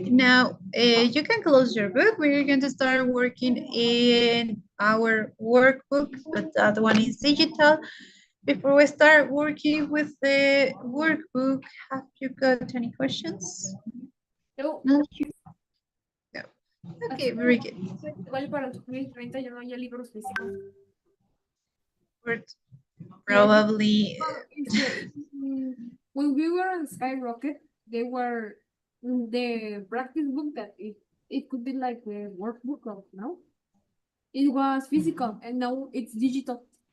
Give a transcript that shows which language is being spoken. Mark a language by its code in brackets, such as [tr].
[en] Now, you can close your book. We're going to start working in our workbook, but that one is digital. Before we start working with the workbook, have you got any questions? No. Not sure. No. Okay, very good. [es] Igual para el 2030 ya no hay libros físicos. [en] We're probably When we were on Skyrocket, they were the practice book that it could be like the workbook of now. It was physical and now it's digital.